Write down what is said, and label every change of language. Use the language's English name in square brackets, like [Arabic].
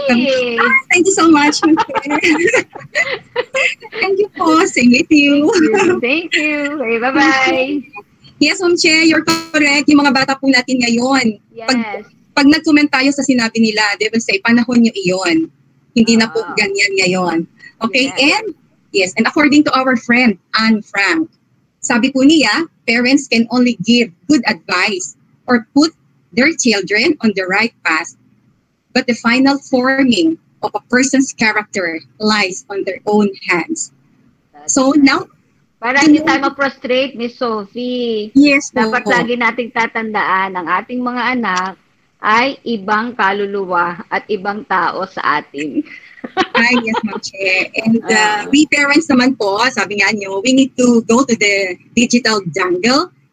[English] Thank you so much, Ma'am Chair. Thank you po. Same with you. Thank you. Okay, bye-bye. Yes, Ma'am Chair. You're correct. [Filipino] Yung mga bata po natin ngayon. [English] Yes. [Filipino] Pag nag-comment tayo sa sinabi nila, they will say, panahon nyo iyon. Hindi na po ganyan ngayon. [English] Okay, yes. And according to our friend, Anne Frank, sabi po niya, parents can only give good advice or put their children on the right path, but the final forming of a person's character lies on their own hands. So now, [Filipino] para hindi tayo ma-prostrate, Miss Sophie. [English] Yes po. [Filipino] Dapat lagi nating tatandaan ang ating mga anak ay ibang kaluluwa at ibang tao sa atin. [English] Ay, yes, Ma'am Che. And we parents naman po, sabi nga nyo, we need to go to the digital jungle.